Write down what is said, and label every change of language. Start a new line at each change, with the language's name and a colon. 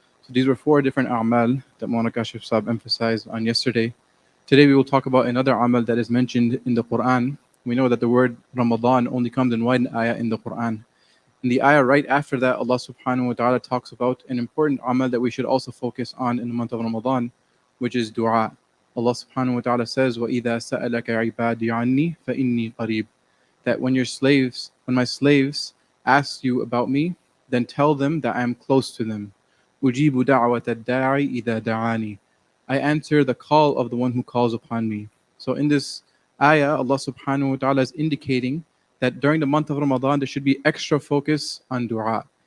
English: So these were 4 different a'mal that Mona Kashif Saab emphasized on yesterday. Today we will talk about another amal that is mentioned in the Quran. We know that the word Ramadan only comes in one ayah in the Quran. In the ayah right after that, Allah subhanahu wa ta'ala talks about an important amal that we should also focus on in the month of Ramadan, which is dua.
Arabic: Allah subhanahu wa ta'ala says, وَإِذَا سَأَلَكَ عِبَادِي عَنِّي فَإِنِّي قَرِيبٌ.
English: That when my slaves ask you about me, then tell them that I am close to them.
Arabic: أُجِيبُ دَعْوَةَ الدَّاعِ إِذَا دَعَانِي.
English: I answer the call of the one who calls upon me. So in this ayah, Allah subhanahu wa ta'ala is indicating that during the month of Ramadan, there should be extra focus on dua.